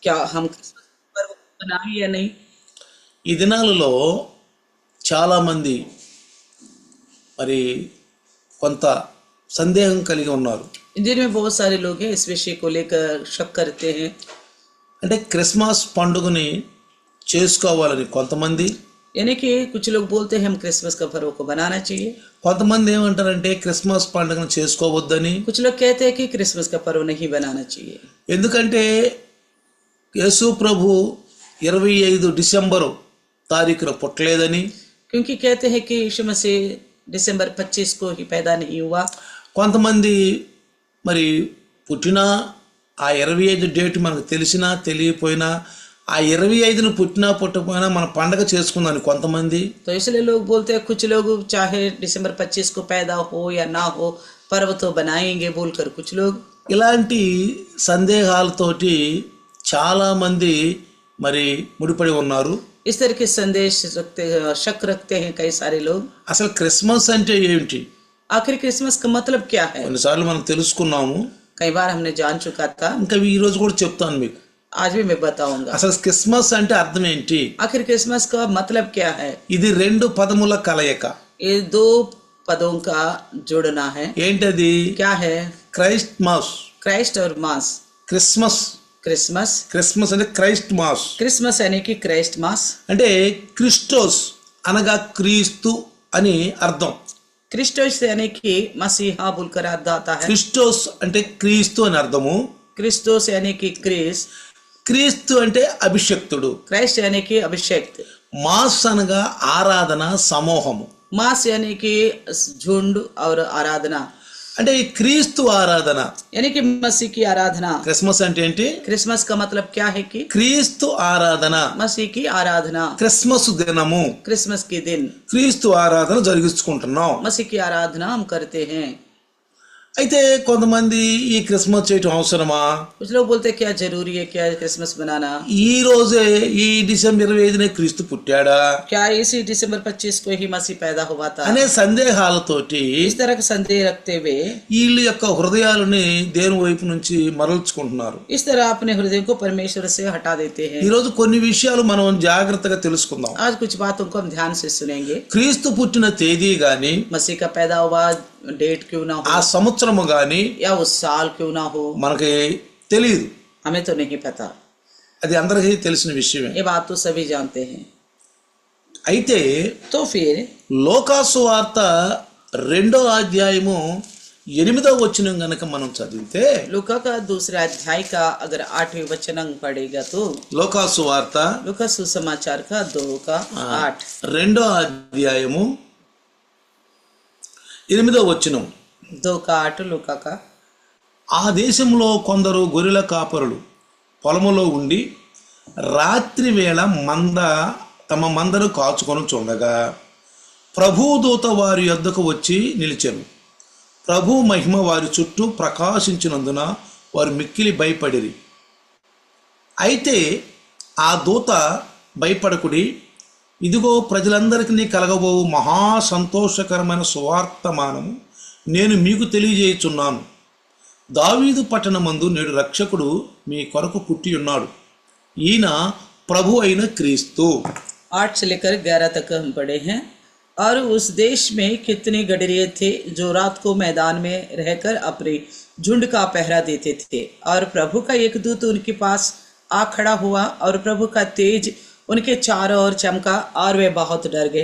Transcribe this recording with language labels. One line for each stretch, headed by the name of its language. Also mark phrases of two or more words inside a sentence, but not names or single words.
Hindi: क्या हम क्रिसमस पर्व मनाएं या नहीं?
Telugu: ఈ దినాలలో చాలామంది మరి కొంత సందేహం కలిగి ఉన్నారు.
Hindi: इन दिनों में बहुत सारे लोग हैं इस विषय को लेकर शक करते हैं.
Telugu: అంటే క్రిస్మస్ పండుగని చేసుకోవాలని కొంతమంది,
Hindi: यानी कि कुछ लोग बोलते हैं हम क्रिसमस का पर्व को बनाना चाहिए.
Telugu: కొంతమంది ఏమంటారంటే క్రిస్మస్ పండుగను చేసుకోవద్దని.
Hindi: कुछ लोग कहते हैं कि क्रिसमस का पर्व नहीं बनाना चाहिए.
Telugu: ఎందుకంటే యేసు ప్రభు 25 డిసెంబరు తారీఖున పుట్టలేదని.
Hindi: क्योंकि कहते हैं कि यीशु मसीह दिसंबर 25 को ही पैदा नहीं हुआ.
Telugu: కొంతమంది మరి పుట్టిన ఆ 25 డేట్ మనకు తెలిసినా తెలియపోయినా ఆ 25ను పుట్టినా పుట్టకపోయినా మన పండగ చేసుకుందని కొంతమంది.
Hindi: तो इसलिए लोग बोलते हैं कुछ लोग चाहे दिसंबर 25 को पैदा हो या ना हो पर्व तो बनाएंगे बोलकर कुछ लोग.
Telugu: ఇలాంటి సందేహాలతోటి చాలామంది మరి ముడిపడి ఉన్నారు.
Hindi: इस तरह के संदेश रखते शक रखते हैं कई सारे लोग.
Telugu: అసలు క్రిస్మస్ అంటే ఏమిటి?
Hindi: आखिर क्रिसमस का मतलब क्या है?
Telugu: కొన్నిసార్లు మనం తెలుసుకున్నాము,
Hindi: कई बार हमने जान चुका था.
Telugu: ఇంకా ఈ రోజు కూడా చెప్తాను మీకు.
Hindi: आज भी मैं बताऊंगा.
Telugu: అసలు క్రిస్మస్ అంటే అర్థం ఏంటి?
Hindi: आखिर क्रिसमस का मतलब क्या है?
Telugu: ఇది 2 పదముల కలయిక.
Hindi: ये 2 पदों का जोड़ना है.
Telugu: ఏంటది?
Hindi: क्या है?
English: Christ Mass.
Hindi: क्राइस्ट और मास.
Telugu: క్రిస్మస్
Hindi: क्रिसमस.
Telugu: క్రిస్మస్ అంటే
English: Christ Mass.
Hindi: क्रिसमस यानी कि
English: Christ Mass.
Telugu: అంటే క్రిస్టోస్ అనగా క్రీస్తు అని అర్థం.
Hindi: क्रिस्टोस यानी कि मसीहा बोलकर अर्थ आता है.
Telugu: క్రిస్టోస్ అంటే క్రీస్తు అని అర్థము.
Hindi: क्रिस्टोस यानी कि क्रिस.
Telugu: క్రీస్తు అంటే అభిషక్తుడు.
Hindi: क्राइस्ट यानी कि अभिषेक.
Telugu: మాస్ అనగా ఆరాధన సమూహము.
Hindi: मास यानी कि झुंड और आराधना.
Telugu: అంటే ఈ క్రీస్తు ఆరాధన,
Hindi: यानी कि मसीह की आराधना.
Telugu: క్రిస్మస్ అంటే ఏంటి?
Hindi: क्रिसमस का मतलब क्या है कि
Telugu: క్రీస్తు ఆరాధన,
Hindi: मसीह की आराधना.
Telugu: క్రిస్మస్ దినము
Hindi: क्रिसमस के दिन
Telugu: క్రీస్తు ఆరాధన జరిగించుకుంటున్నాం.
Hindi: मसीह की आराधना हम करते हैं.
Telugu: అయితే కొంతమంది ఈ క్రిస్మస్ చేయటం అవసరమా?
Hindi: कुछ लोग बोलते हैं क्या जरूरी है क्या क्रिसमस बनाना?
Telugu: ఈ రోజే ఈ డిసెంబర్ 25నే క్రీస్తు పుట్టాడా
Hindi: क्या इसी दिसंबर 25 को ही मसीह पैदा हुआ था?
Telugu: అనే సందేహాలతోటి
Hindi: इस तरह का संदेह रखते हुए
Telugu: వీళ్ళ యొక్క హృదయాలని దేవుని వైపు నుంచి మరల్చుకుంటున్నారు.
Hindi: इस तरह अपने हृदय को परमेश्वर से हटा देते हैं.
Telugu: ఈ రోజు కొన్ని విషయాలు మనం జాగ్రత్తగా తెలుసుకుందాం.
Hindi: आज कुछ बातों को हम ध्यान से सुनेंगे.
Telugu: క్రీస్తు పుట్టిన తేదీ గాని,
Hindi: मसीह का पैदा हुआ डेट क्यों ना
Telugu: ఆ
Hindi: हो
Telugu: సంవత్సరము గాని
Hindi: या उस साल क्यों ना हो
Telugu: మనకి తెలియదు.
Hindi: हमें तो नहीं पता.
Telugu: అది అందరికీ తెలిసిన విషయమే.
Hindi: ये बात तो सभी जानते हैं.
Telugu: అయితే
Hindi: तो फिर
Telugu: లోకాసు వార్త 2వ అధ్యాయము 8వ వచనం గనక మనం చదివితే,
Hindi: लूका का दूसरा अध्याय का अगर 8वें वचन पढ़ेगा तो
Telugu: లోకాసు వార్త
Hindi: लूका सुसमाचार का 2 का 8.
Telugu: 2వ అధ్యాయము 8వ వచనం.
Hindi: 2 का 8 लूका का.
Telugu: ఆ దేశంలో కొందరు గొర్రెల కాపరులు పొలములో ఉండి రాత్రి వేళ తమ మందను కాచుకొని చూడగా ప్రభుదూత వారి యొద్దకు వచ్చి నిలిచెను. ప్రభు మహిమ వారి చుట్టూ ప్రకాశించినందున వారు మిక్కిలి భయపడిరి. అయితే ఆ దూత భయపడకుడి, ఇదిగో ప్రజలందరికీ కలగబోవు మహా సంతోషకరమైన సువార్తమానము నేను మీకు తెలియజేయుచున్నాను. దావీదు పట్టణమందు నేడు రక్షకుడు మీ కొరకు పుట్టి ఉన్నాడు. ఈయన ప్రభు అయిన క్రీస్తు.
Hindi: 8 से लेकर 11 तक हम पढ़े हैं. और उस देश में कितने गडरिये थे जो रात को मैदान में रहकर अपने झुंड का पहरा देते थे. और प्रभु का एक दूत उनके पास आ खड़ा हुआ और प्रभु का तेज उनके चारों ओर चमका और वे बहुत डर गए.